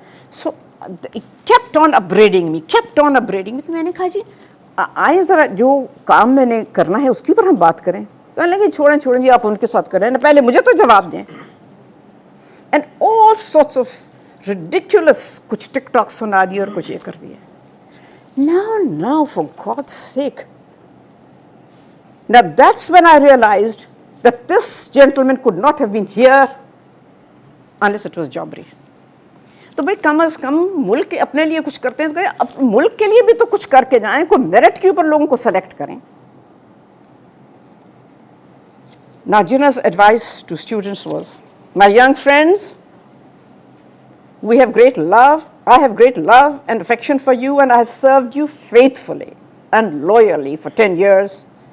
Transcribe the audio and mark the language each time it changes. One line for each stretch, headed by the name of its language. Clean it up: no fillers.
English: So kept on upbraiding me.
Hindi: तो मैंने कहा जी आए ज़रा जो काम मैंने करना है उसके ऊपर हम बात करें. कहने लगे छोड़ें जी, आप उनके साथ करें ना, पहले मुझे तो जवाब दें.
English: and all sorts of ridiculous,
Hindi: कुछ टिकटॉक सुना दिए और कुछ ये कर दिए.
English: Now, for God's sake. Now that's when I realized that this gentleman could not have been here unless it was jobbery.
Hindi: तो भाई कम से कम मुल्क के अपने लिए कुछ करते हैं तो करें, मुल्क के लिए भी तो कुछ करके जाएं, कोई मेरिट के ऊपर लोगों को सेलेक्ट करें.
English: Now Jinnah's advice to students was, my young friends, I have great love and affection for you, and I have served you faithfully and loyally for 10 years.